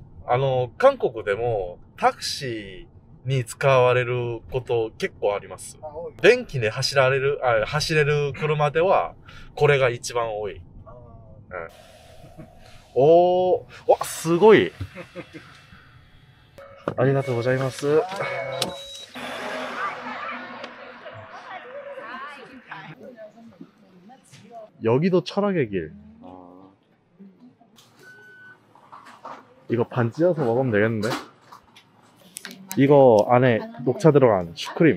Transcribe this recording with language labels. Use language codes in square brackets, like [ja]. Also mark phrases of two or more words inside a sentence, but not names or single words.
[ja] 韓国でもタクシーに使われること結構あります。電気で走れる車では、これが一番多い。おー、わ、すごい。ありがとうございます。 [ko] 여기도 철학의 길. 이거 반 찢어서 먹으면 되겠는데? 이거 안에 녹차 들어간 슈크림.